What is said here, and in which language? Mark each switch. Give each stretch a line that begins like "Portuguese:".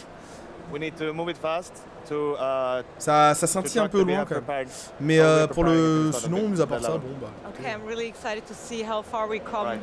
English: it, we need to move it fast to.
French: Ça scintille un peu loin quand même. Mais pour le... Sinon, mis à part ça, bon bah...
English: Okay, I'm really excited to see how far we come.